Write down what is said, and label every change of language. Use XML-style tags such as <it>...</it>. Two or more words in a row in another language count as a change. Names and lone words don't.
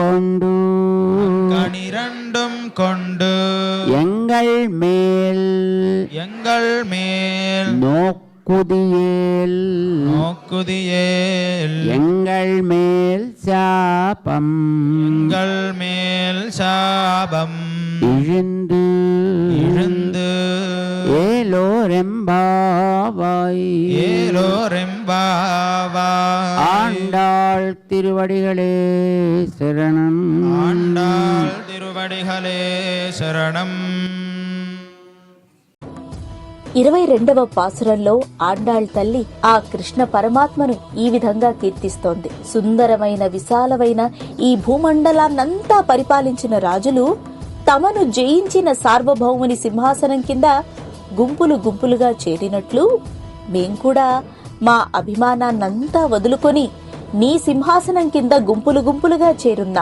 <ta>கொண்டு எங்கள் மேல் நோக்குதியேல் எங்கள் மேல் சாபம் இழுந்து ஏலோரெம்பாவாய். ஆண்டாள் திருவடிகளே சரணம்.</ta> <te>22వ పాసురంలో ఆండాళ్ తల్లి ఆ కృష్ణ పరమాత్మను ఈ విధంగా కీర్తిస్తోంది. సుందరమైన విశాలమైన ఈ భూమండలాన్నంతా పరిపాలించిన రాజులు తమను జయించిన సార్వభౌముని సింహాసనం కింద గుంపులుగా చేరినట్లు మేం కూడా మా అభిమానాన్నంతా వదులుకొని నీ సింహాసనం కింద గుంపులుగా చేరున్నాం.</te>